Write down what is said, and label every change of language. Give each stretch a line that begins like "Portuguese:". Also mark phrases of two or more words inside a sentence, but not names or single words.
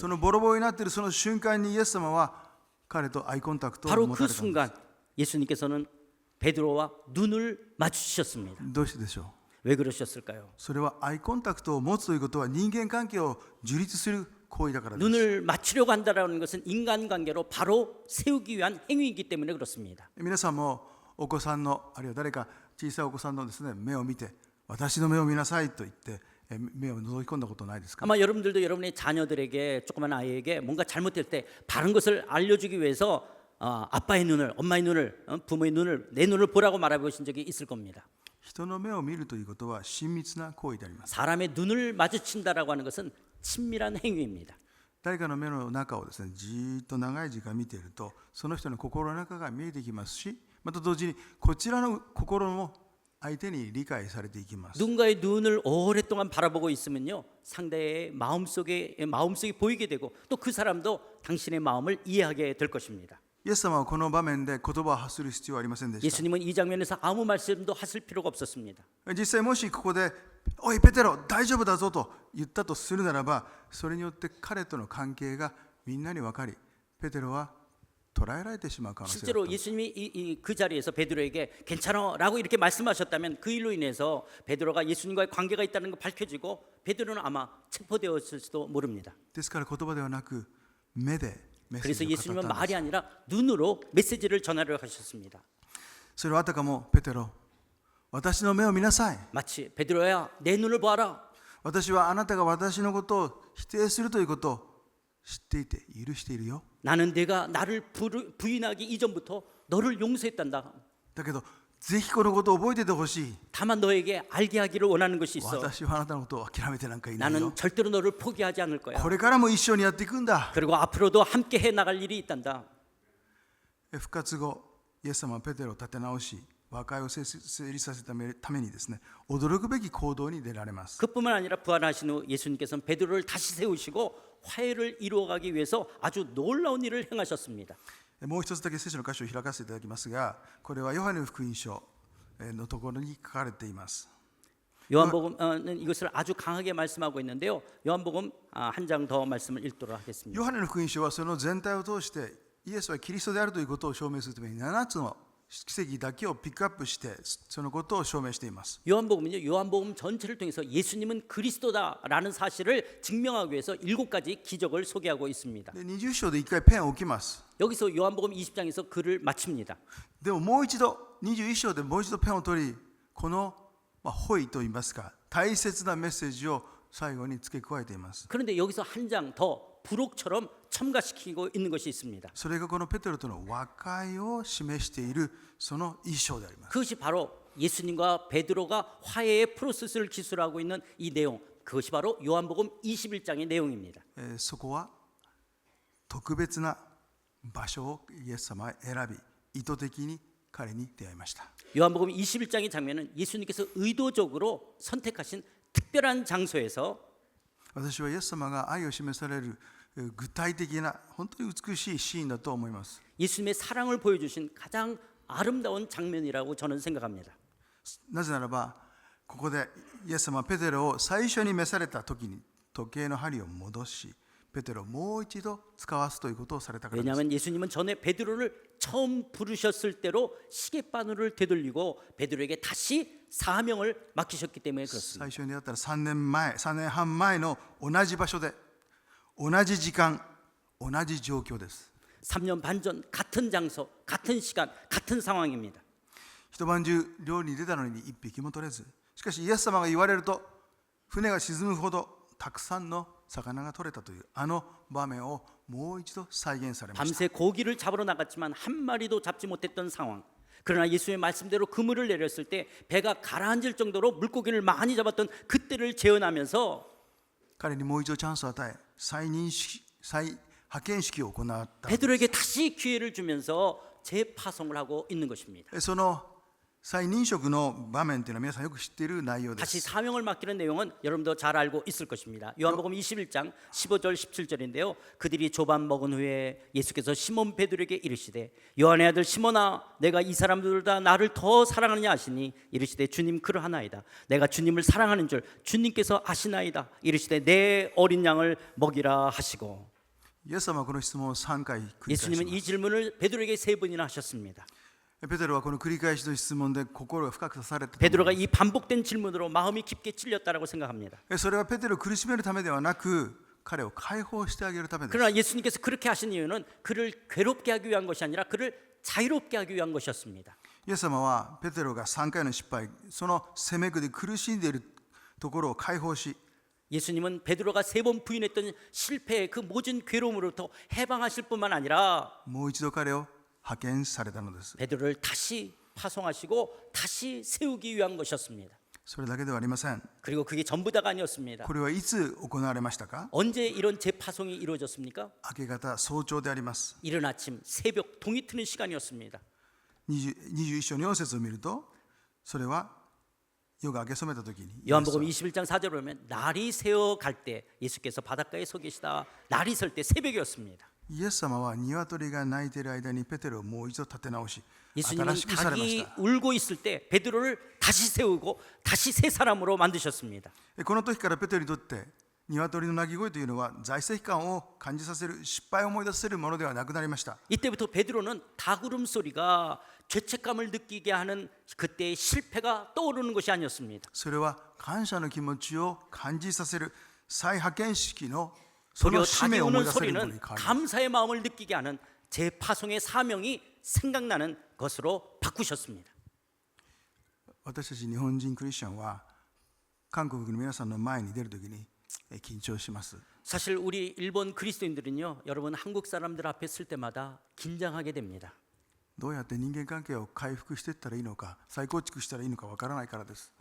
Japanese: そのボロボロになっているその瞬間にイエス様は彼とアイコンタクトを
Korean: 바로
Japanese: 持た
Korean: 그
Japanese: れたんです。
Korean: 순간 예수님께서는 베드로와 눈을 마주치셨습니다.
Japanese: どうしてでしょう。
Korean: 왜 그러셨을까요?
Japanese: それはアイコンタクトを持つということは人間関係を樹立する行為だからです。
Korean: 눈을 맞추려고 한다는 것은 인간관계로 바로 세우기 위한 행위이기 때문에 그렇습니다.
Japanese: 皆さんもお子さんのあるいは誰か小さいお子さんのですね目を見て私の目を見なさいと言って目を覗き込んだことないですか。
Korean: 아마 여러분들도 여러분의 자녀들에게 조그만 아이에게 뭔가 잘못될 때 바른 것을 알려주기 위해서 아빠의 눈을 엄마의 눈을 부모의 눈을 내 눈을 보라고 말해보신 적이 있을 겁니다.
Japanese: 人の目を見るということは親密な行為であります。
Korean: 사람의 눈을 마주친다라고 하는 것은 친밀한 행위입니다.
Japanese: 誰かの目の中をですねじーっと長い時間見ているとその人の心の中が見えてきますし、また同時にこちらの心も相手に理解されていきます。
Korean: 누군가의 눈을 오랫동안 바라보고 있으면요 상대의 마음속이 보이게 되고 또 그 사람도 당신의 마음을 이해하게 될 것입니다.
Japanese: イエス様はこの場面で言葉を発する必要はありませんでした。
Korean: 예수님은 이 장면에서 아무 말씀도 하실 필요가 없었습니다.
Japanese: 実際もしここで「おいペテロ大丈夫だぞ」と言ったとするならば、それによって彼との関係がみんなに分かり、ペテロは捕らえられてしまう可能性があった。
Korean: 실제로 예수님이 그 자리에서 베드로에게 괜찮아라고 이렇게 말씀하셨다면 그 일로 인해서 베드로가 예수님과의 관계가 있다는 거 밝혀지고 베드로는 아마 체포되었을지도 모릅니다.
Japanese: ですから言葉ではなく目でメッセー
Korean: 그래서
Japanese: ジを語
Korean: 예수님은
Japanese: ったんで
Korean: 말이
Japanese: す。
Korean: 아니라 눈으로 메시지를 전하려 하셨습니다.
Japanese: それはあたかもペテロ、私の目を見なさい。
Korean: 마치 베드로야 내 눈을 보아라.
Japanese: 私はあなたが私のことを否定するということを知っていて許しているよ。
Korean: 나는 내가 나를 부인하기 이전부터 너를 용서했단다.
Japanese: だけどぜひこのことを覚えていてほしい。
Korean: 다만 너에게 알게 하기를 원하는 것이 있어.
Japanese: 私はあなたのことを諦めてなんかいないよ。
Korean: 나는 절대로 너를 포기하지 않을 거야.
Japanese: これからも一緒にやっていくんだ。
Korean: 그리고 앞으로도 함께 해 나갈 일이 있단다.
Japanese: 復活後、イエス様はペテロを立て直し、和解を成立させたためにですね、驚くべき行動に出られます。
Korean: 그뿐만 아니라 부활하신 후 예수님께서는 베드로를 다시 세우시고 화해를 이루어가기 위해서 아주 놀라운 일을 행하셨습니다.
Japanese: もう一つだけ聖書の箇所を開かせていただきますが、これはヨハネの福音書のところに書かれています。
Korean: 요한복음은 이것을 아주 강하게 말씀하고 있는데요. 요한복음 한 장 더 말씀을 읽도록 하겠습니다.
Japanese: ヨハネの福音書はその全体を通してイエスはキリストであるということを証明するために7つの奇跡だけをピックアップしてそのことを証明しています。
Korean: 요한복음은요. 요한복음 전체를 통해서 예수님은 그리스도다라는 사실을 증명하기 위해서 7가지 기적을 소개하고 있습니다.
Japanese: で20章で1回ペンを置きます。
Korean: 여기서 요한복음 20장에서 글을 마칩니다.
Japanese: でももう一度21章でもう一度ペンを取りこのホイといいますか大切なメッセージを最後に付け加えています。
Korean: 그런데 여기서 한 장 더 부록처럼 첨가시키고 있는 것이 있습니다.
Japanese: それがこのペテロとの和解を示しているその一章であります。
Korean: 그것이 바로 예수님과 베드로가 화해의 프로세스를 기술하고 있는 이 내용, 그것이 바로 요한복음 21장의 내용입니다.
Japanese: そこは特別な場所をイエス様は選び意図的に彼に出会いました。
Korean: 요한복음 21장의 장면은 예수님께서 의도적으로 선택하신 특별한 장소에서
Japanese: 私はイエス様が愛を示される具体的な本当に美しいシーンだと思います。
Korean: 예수님의 사랑을 보여주신 가장 아름다운 장면이라고 저는 생각합니다.
Japanese: なぜならばここでイエス様はペテロを最初に召された時に時計の針を戻しペテロをもう一度使わすということをされたからです。
Korean: 왜냐하면 예수님은 전에 베드로를 처음 부르셨을 때로 시계바늘을 되돌리고 베드로에게 다시 사명을 맡기셨기 때문에 그렇습니다.
Japanese: 最初に出会ったら3年半前の同じ場所で同じ時間同じ状況です。
Korean: 3년 반 전 같은 장소, 같은 시간, 같은 상황입니다.
Japanese: 一晩中漁に出たのに一匹も取れずしかしイエス様が言われると船が沈むほどたくさんの魚が取れたというあの場面をもう一度再現されました。
Korean: 밤새 고기를 잡으러 나갔지만 한 마리도 잡지 못했던 상황. 그러나 예수의 말씀대로 그물을 내렸을 때 배가 가라앉을 정도로 물고기를 많이 잡았던 그때를 재현하면서
Japanese: 彼にもう一度チャンスを与え再派遣式を行った。
Korean: 베드로에게 다시 기회를 주면서 재파송을 하고 있는 것입니다.
Japanese: その再任職の場面というのは皆さんよく知っている内容で
Korean: 다시
Japanese: す。
Korean: 사명을 맡기는 내용은 여러분도 잘 알고 있을 것입니다. 요한복음 21장 15절 17절인데요. 그들이 조반 먹은 후에 예수께서 시몬 베드로에게 이르시되 요한의 아들 시몬아 내가 이 사람들보다 나를 더 사랑하느냐 하시니 이르시되 주님 그러하나이다. 내가 주님을 사랑하는 줄 주님께서 아시나이다. 이르시되 내 어린 양을 먹이라 하시고
Japanese: イエス様はこの質問を3回繰り返し
Korean: 예수님은
Japanese: ま
Korean: 이
Japanese: す。
Korean: 질문을 베드로에게 3번이나 하셨습니다.
Japanese: ペテロはこの繰り返しの質問で心が深く刺されていたと思います。
Korean: 베드로가 이 반복된 질문으로 마음이 깊게 찔렸다고 생각합니다.
Japanese: それはペテロを苦しめるためではなく彼を解放してあげるためです。
Korean: 그러나 예수님께서 그렇게 하신 이유는 그를 괴롭게 하기 위한 것이 아니라 그를 자유롭게 하기 위한 것이었습니다.
Japanese: イエス様はペテロが3回の失敗その責めで苦しんでいるところを解放し
Korean: 예수님은 베드로가 3번 부인했던 실패의 그 모든 괴로움으로부터 해방하실 뿐만 아니라
Japanese: もう一度彼を派遣されたのです。
Korean: 베드로를 다시 파송하시고 다시 세우기 위한 것이었습니다.
Japanese: それだけではありません。
Korean: 그리고 그게 전부 다가 아니었습니다.
Japanese: これはいつ行われましたか？
Korean: 언제 이런 재파송이 이루어졌습니까?
Japanese: 明け方早朝であります。
Korean: 이른 아침 새벽 동이 트는 시간이었습니다.
Japanese: 21 章の4節を見るとそれは夜が明け染めた時に
Korean: 요한복음 21장 4절을 보면 날이 새어 갈 때 예수께서 바닷가에 서 계시다 날이 설 때 새벽이었습니다.
Japanese: イエス様は鶏が鳴いている間にペテロをもう一度立て直し
Korean: 예수님은
Japanese: 新しくされまし
Korean: 닭이
Japanese: た。
Korean: 울고 있을 때 베드로를 다시 세우고 다시 새 사람으로 만드셨습니다.
Japanese: この時からペテロにとって鶏の鳴き声というのは在籍感を感じさせる失敗を思い出させるものではなくなりました。
Korean: 이때부터 베드로는 닭 울음소리가 죄책감을 느끼게 하는 그때의 실패가 떠오르는 것이 아니었습니다.
Japanese: それは感謝の気持ちを感じさせる再派遣式のそ
Korean: 도리어
Japanese: の使
Korean: 닭이
Japanese: 命を思い
Korean: 우는
Japanese: 出されるもの
Korean: 소리는
Japanese: に変わります。
Korean: 감사의 마음을 느끼게 하는 재파송의 사명이 생각나는 것으로 바꾸셨습니다.
Japanese: 私たち日本人クリスチャンは韓国の皆さんの前に出るときに緊張します。
Korean: 사실 우리 일본 그리스도인들은요, 여러분 한국 사람들 앞에 쓸 때마다 긴장하게 됩니다.
Japanese: どうやって人間関係を回復していったらいいのか再構築したらいいのかわからないからです。